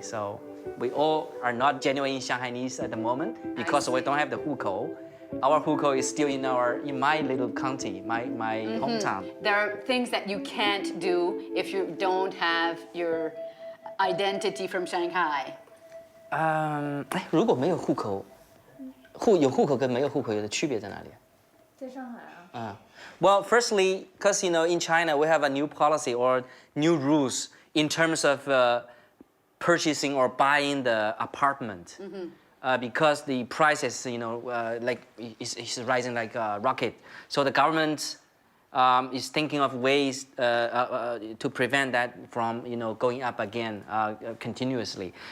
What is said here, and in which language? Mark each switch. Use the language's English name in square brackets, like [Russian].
[English] So we all are not genuine Shanghainese at the moment because we don't have the hukou. Our hukou is still in my little county, my hometown. There are things that you can't do if you don't have your identity from Shanghai. [Chinese] 如果没有户口，有户口跟没有户口有的区别在哪里？在上海啊。 [English] Well, firstly, because in China we have a new policy or new rules in terms of purchasing or buying the apartment. Because the prices, is rising like a rocket. So the government is thinking of ways to prevent that from, going up again continuously.